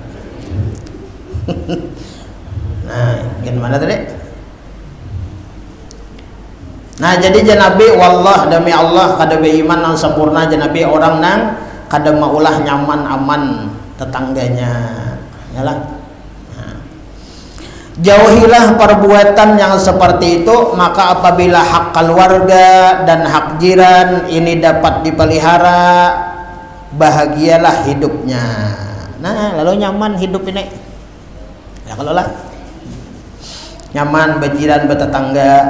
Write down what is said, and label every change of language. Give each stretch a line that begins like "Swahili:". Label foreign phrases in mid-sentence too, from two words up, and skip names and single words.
Indonesian: Nah, gimana tadi?
Banjar: Nah jadi janabi wallah demi Allah kada beriman nang sempurna janabi orang nang kada maulah nyaman aman tetangganya.
Indonesian: Yalah. Nah. Jauhilah perbuatan yang seperti itu, maka apabila hak keluarga dan hak jiran ini dapat dipelihara, bahagialah hidupnya. Nah, lalu nyaman hidup ini. Ya kalau lah nyaman berjiran bertetangga.